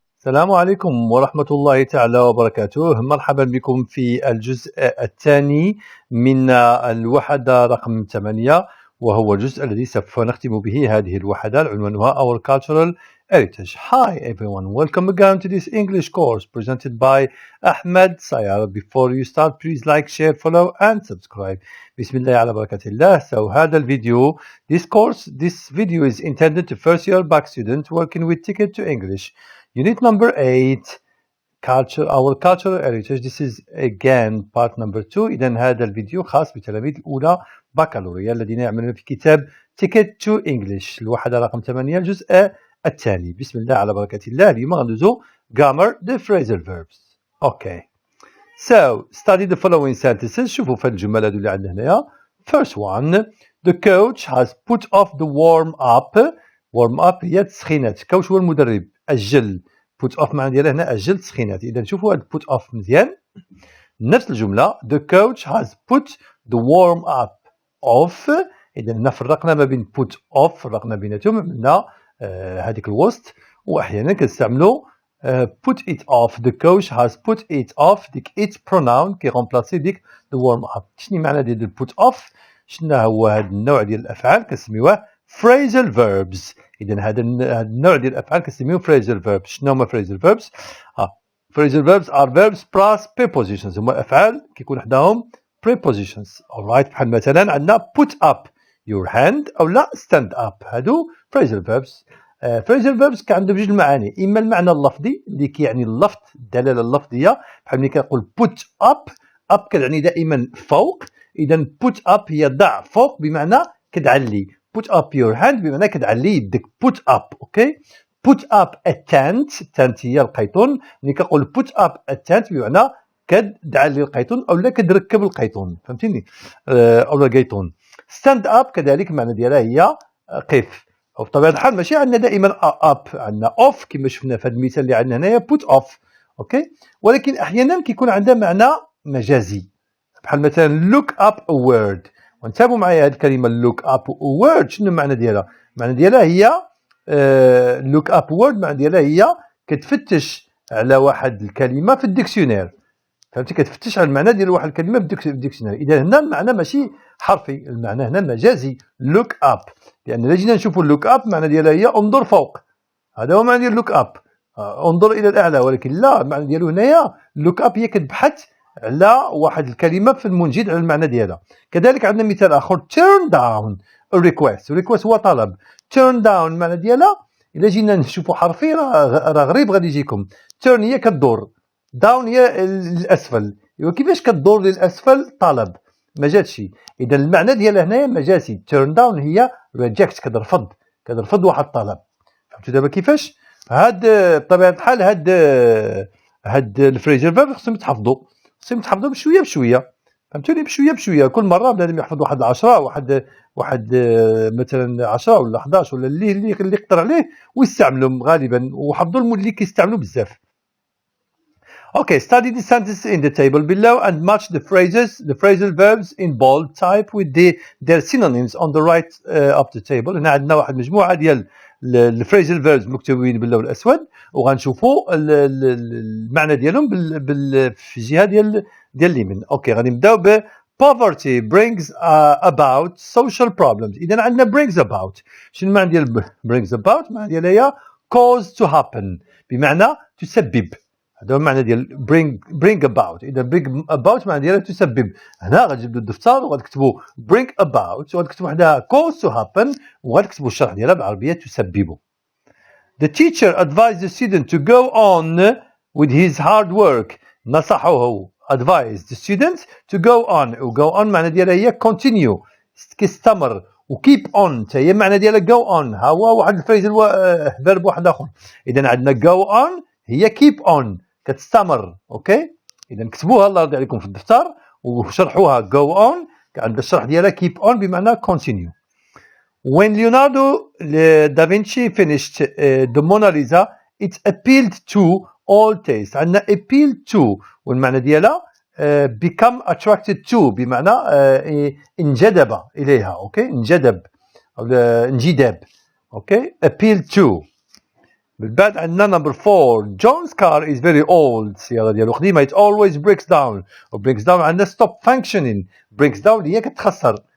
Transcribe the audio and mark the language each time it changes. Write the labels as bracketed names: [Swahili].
[Arabic] السلام عليكم ورحمة الله تعالى وبركاته. مرحبا بكم في الجزء الثاني من الوحدة رقم 8، وهو الجزء الذي سوف نختم به هذه الوحدة عنوانها Our Cultural Heritage. [English] Hi everyone, welcome again to this English course presented by Ahmed SAYAR. Before you start, please like, share, follow and subscribe. [Arabic] بسم الله على بركة الله. [English] So [Arabic] هذا الفيديو, [English] this video is intended to first year back students working with Ticket to English. Unit number 8, our cultural heritage. This is again part number 2. [Arabic] إذن هذا الفيديو خاص بتلاميذ الأولى بكالوريا الذين يعملون في كتاب Ticket to English الوحدة رقم 8 الجزء الثاني. بسم الله على بركة الله. اليوم غندوزو [English] grammar the phrasal verbs. Okay. So study the following sentences. [Arabic] شوفوا في الجمل هذو اللي عندنا هنايا. [English] First one, the coach has put off the warm up. [Arabic] warm up هي تسخينات. coach هو المدرب. أجل put off معنى ديالها هنا أجل تسخينات. إذا شوفوا هاد put off مزيان. نفس الجملة [English] the coach has put the warm up off. [Arabic] إذا هنا فرقنا ما بين put off، فرقنا بيناتهم، عملنا هذيك الوسط. وأحيانا كنستعملوا [English] put it off. the coach has put it off. [Arabic] ديك it pronoun كيغومبلاسي ديك the warm up. شنو معنى ديال put off؟ شنو هو هذا النوع ديال الأفعال كنسميوه phrasal verbs. إذا هذا النوع ديال الأفعال كنسميوه phrasal verbs. شنو هما [English] phrasal verbs؟ phrasal verbs are verbs plus prepositions. [Arabic] هما أفعال كيكون وحدهم prepositions. [English] alright، [Arabic] بحال مثلا عندنا [English] put up your hand أو لا stand up. [Arabic] هادو phrasal verbs. phrasal verbs كعندهم جوج المعاني. إما المعنى اللفظي اللي كيعني اللفظ، الدلالة اللفظية، بحال ملي كنقول put up. up كتعني دائما فوق. إذا put up هي ضع فوق بمعنى كتعلي. [English] put up your hand [Arabic] بمعنى كتعلي يدك. [English] put up. اوكي. put up a tent. [Arabic] tent هي القيطون. ملي كنقول [English] put up a tent [Arabic] بمعنى كتعلي القيطون او لا كتركب القيطون. فهمتيني؟ او لا قيطون. stand up كذلك المعنى ديالها هي قف. وبطبيعة الحال ماشي عندنا دائما up، عندنا off كما شفنا في هذا المثال اللي عندنا هنايا put off. اوكي. ولكن احيانا كيكون عندها معنى مجازي، بحال مثلا [English] look up a word. [Arabic] وانتبهوا معايا هذه الكلمه look up a word. شنو المعنى ديالها؟ المعنى ديالها هي look up word معنى ديالها هي كتفتش على واحد الكلمه في الديكسيونير. فهمتي؟ كتفتش على المعنى ديال واحد الكلمه في الديكسيونير. اذا هنا المعنى ماشي حرفي، المعنى هنا مجازي look up. لان الا جينا نشوفوا look up معنى ديالها هي انظر فوق. هذا هو معنى ديال look up، انظر الى الاعلى. ولكن لا، المعنى ديالو هنايا look up هي كتبحث على واحد الكلمه في المنجد على المعنى ديالها. كذلك عندنا مثال اخر [English] turn down a request. [Arabic] request هو طلب. turn down المعنى ديالها الا جينا نشوفوا حرفي راه غريب غادي يجيكم. turn هي كدور، down هي للاسفل. ايوا كيفاش كدور للاسفل؟ طلب ما جاتش. اذا المعنى ديالها هنايا مجازي. turn down هي reject، كترفض واحد الطلب. فهمتوا دابا كيفاش؟ هاد بطبيعه الحال هاد الفريزر فيرب خصهم يتحفظوا بشويه بشويه. فهمتوني؟ بشويه بشويه. كل مره بنادم يحفظ واحد 10 واحد مثلا 10 ولا 11 ولا اللي يقدر عليه ويستعملهم غالبا. وحفظوا اللي كيستعملوا بزاف. [English] Okay, study the sentences in the table below and match the phrasal verbs in bold type with their synonyms on the right of the table. [Arabic] هنا عندنا واحد مجموعه ديال الفريزل فيربز مكتوبين باللون الاسود، وغنشوفوا المعنى ديالهم في الجهه ديال اليمين. اوكي، غادي نبداو ب [English] poverty brings about social problems. [Arabic] اذا عندنا brings about. شنو المعنى ديال brings about؟ المعنى ديالها هي [English] cause to happen [Arabic] بمعنى تسبب. هذا هو المعنى ديال bring about. اذا bring about معنى ديالها تسبب. هنا غتجبدوا الدفتر وغتكتبوا bring about وغتكتبوا وحدها [English] cause to happen [Arabic] وغتكتبوا الشرح ديالها بالعربيه تسبب. [English] The teacher advised the student to go on with his hard work. [Arabic] نصحه [English] advised the student to go on. [Arabic] و go on معنى ديالها هي continue كيستمر. و keep on حتى هي معنى ديالها go on. ها هو واحد الفريزل فيرب واحد اخر. اذا عندنا go on هي keep on كتستمر. اوكي، اذا كتبوها الله يرضي عليكم في الدفتر وشرحوها go on. عند الشرح ديالها keep on بمعنى continue. [English] When Leonardo da Vinci finished the Mona Lisa it appealed to all tastes. [Arabic] عندنا appealed to والمعنى ديالها [English] become attracted to [Arabic] بمعنى انجذب اليها. اوكي، انجذب او انجذاب. اوكي، appealed to. من بعد عندنا [English] number 4 John's car is very old. [Arabic] السيارة ديالو قديمة. [English] It always breaks down. [Arabic] و breaks down عندنا [English] stop functioning. [Arabic] breaks down هي كتخسر.